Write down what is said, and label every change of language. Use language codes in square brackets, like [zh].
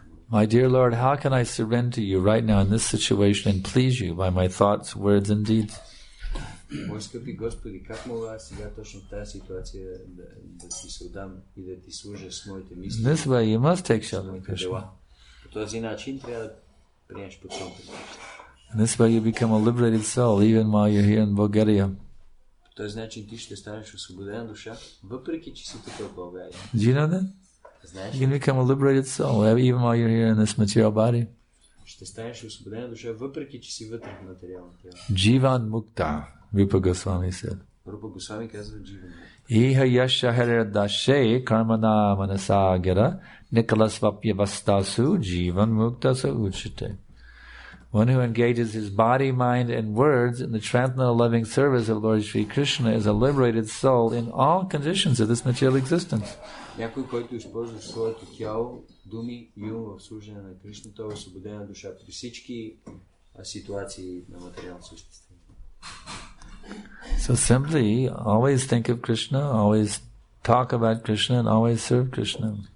[en] My dear Lord, how can I surrender to you right now in this situation and please you by my thoughts, words, and deeds? [bg] Мой скъпи Господи, как мога сега точно в тази ситуация да ти се отдам и да ти служа с моите мисли? [en] This way you must take shelter, Krishna. [bg] По този начин трябва да приемеш подсъмта. [en] And this way you become a liberated soul even while you're here in Bulgaria. [bg] По този начин ти ще станеш освободена душа, въпреки че си тук в България. [en] Do you know that? [bg] Знаеш? [en] You can become a liberated soul even while you're here in this material body. [bg] Ще станеш освободена душа, въпреки че си вътре в материалното тяло. [en] Jivan Mukta, Rupa Goswami said. [bg] Rupa Goswami казва Jivan. [sa] Iha yasha haridashe karmana manasagara nikalasvapyavastasu jivan mukta sa uchite. [en] One who engages his body, mind, and words in the transcendental loving service of Lord Sri Krishna is a liberated soul in all conditions of this material existence. [bg] Някой, който използва своето тяло, думи и ум в служене на Кришна, той е освободена душа при всички ситуации на материално съществуване. [en] So simply, always think of Krishna, always talk about Krishna, and always serve Krishna.